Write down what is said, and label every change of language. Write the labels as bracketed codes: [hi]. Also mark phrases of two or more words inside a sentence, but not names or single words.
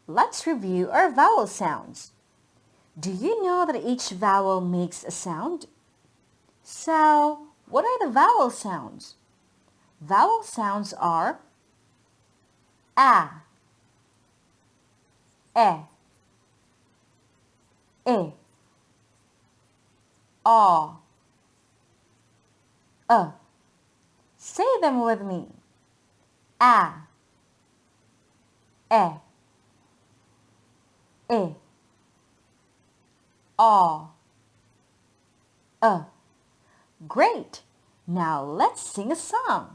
[en] let's review our vowel sounds. Do you know that each vowel makes a sound? So, what are the vowel sounds? Vowel sounds are a, e, I, a, e. Say them with me. A, e, I, a, e. Great! Now let's sing a song.